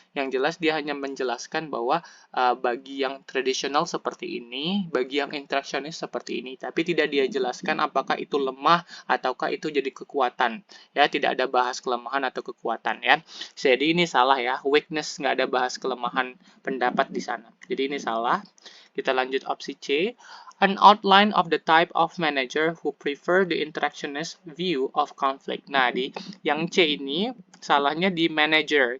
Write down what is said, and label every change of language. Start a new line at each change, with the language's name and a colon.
Indonesian: Yang jelas dia hanya menjelaskan bahwa bagi yang tradisional seperti ini, bagi yang interaksionis seperti ini, tapi tidak dia jelaskan apakah itu lemah ataukah itu jadi kekuatan. Ya, tidak ada bahas kelemahan atau kekuatan ya. Jadi ini salah ya, weakness, nggak ada bahas kelemahan pendapat di sana. Jadi ini salah. Kita lanjut opsi C.
English: An outline of the type of manager who prefer the interactionist view of conflict.
Indonesian: Nah, di yang C ini salahnya di manager.